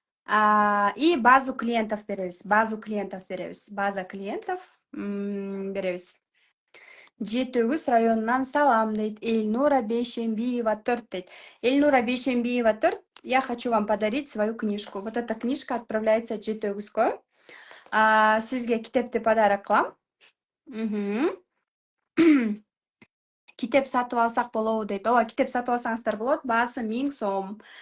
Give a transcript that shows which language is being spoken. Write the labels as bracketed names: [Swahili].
[Russian] И базу клиентов беребиз. База клиентов беребиз. [Kyrgyz] Жетөгүз районунан салам дейт. [Russian] Эльнура Бейшембиева 4 дейт. Эльнура Бейшембиева 4, я хочу вам подарить свою книжку. Вот эта книжка отправляется Жетөгүзгө. [Kyrgyz] Сизге китепти подарок кылам. Китеп сатып алсак болобу дейт. Ооба, китеп сатып алсаңыздар болот. Баасы 1000 сом.